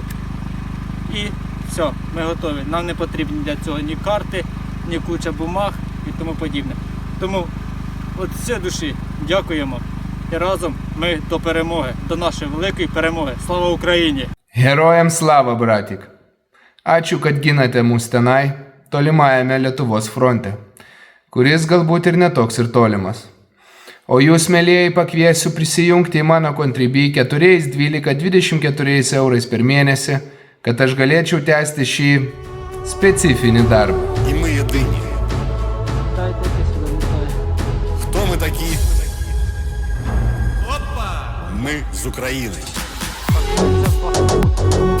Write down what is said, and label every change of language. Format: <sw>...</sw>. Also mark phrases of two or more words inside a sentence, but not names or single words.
<uk>І все, ми готові. Нам не потрібні для цього ні карти, ні куча бумаг і тому подібне. Тому від всієї душі дякуємо. І разом ми до перемоги, до нашої великої перемоги. Слава Україні!</uk> <lt>Herojams slava, bratik. Ačiū, kad ginate mus tenai, tolimajame Lietuvos fronte, kuris galbūt ir netoks ir tolimas. O jūs, mėlyjei, pakviesiu prisijungti į mano Contribui 4,12,24 eurais per mėnesį, kad aš galėčiau tęsti šį specifinį darbą.</lt> <uk>І ми єдині. Хто ми такі? Ми з України.</uk>